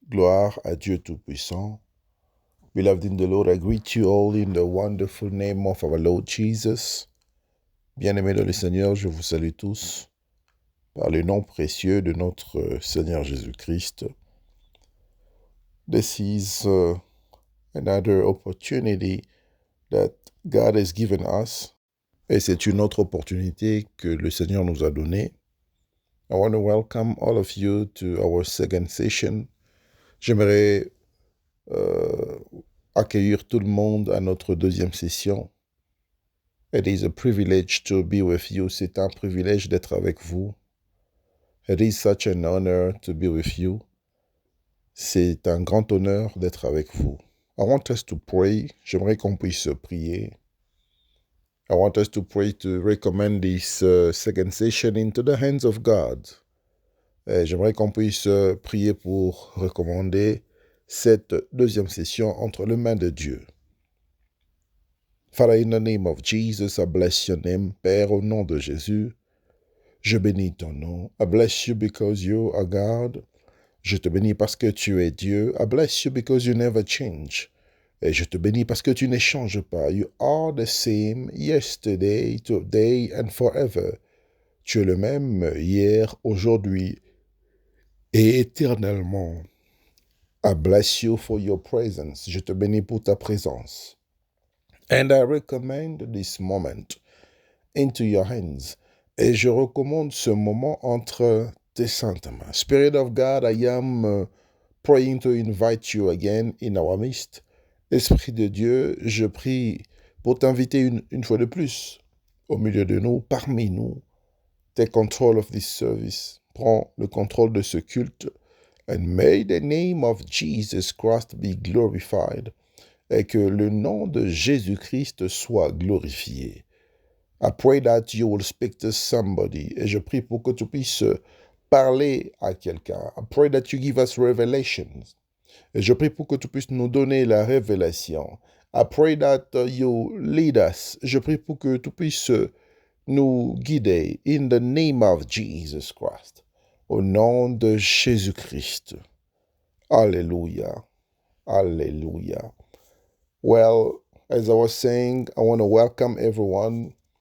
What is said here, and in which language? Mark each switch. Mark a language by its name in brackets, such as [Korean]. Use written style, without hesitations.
[French] Gloire à Dieu Tout-Puissant. [English] Beloved in the Lord, I greet you all in the wonderful name of our Lord Jesus. [French] Bien-aimés dans le Seigneur, je vous salue tous par le nom précieux de notre Seigneur Jésus-Christ. [English] This is another opportunity that God has given us. [French] Et c'est une autre opportunité que le Seigneur nous a donnée. [English] I want to welcome all of you to our second session. [French] J'aimerais accueillir tout le monde à notre deuxième session. [English] It is a privilege to be with you. [French] C'est un privilège d'être avec vous. [English] It is such an honor to be with you. [French] C'est un grand honneur d'être avec vous. [English] I want us to pray. [French] J'aimerais qu'on puisse prier. [English] I want us to pray to recommend this second session into the hands of God. [French] J'aimerais qu'on puisse prier pour recommander cette deuxième session entre les mains de Dieu. [English] Father, in the name of Jesus, I bless your name. [French] Père, au nom de Jésus, je bénis ton nom. [English] I bless you because you are God. [French] Je te bénis parce que tu es Dieu. [English] I bless you because you never change. [French] Et je te bénis parce que tu ne changes pas. [English] You are the same yesterday, today and forever. [French] Tu es le même hier, aujourd'hui et éternellement. [English] I bless you for your presence. [French] Je te bénis pour ta présence. [English] And I recommend this moment into your hands. [French] Et je recommande ce moment entre tes saintes mains. [English] Spirit of God, I am praying to invite you again in our midst. [French] Esprit de Dieu, je prie pour t'inviter une fois de plus au milieu de nous, parmi nous. [English] Take control of this service. [French] Prends le contrôle de ce culte. [English] And may the name of Jesus Christ be glorified. [French] Et que le nom de Jésus-Christ soit glorifié. [English] I pray that you will speak to somebody. [French] Et je prie pour que tu puisses parler à quelqu'un. [English] I pray that you give us revelations. [French] Et je prie pour que tu puisses nous donner la révélation. [English] I pray that you lead us. [French] Je prie pour que tu puisses nous guider. [English] In the name of Jesus Christ. [French] Au nom de Jésus-Christ. [English] Alléluia. Alléluia. Well, as I was saying, I want to welcome everyone.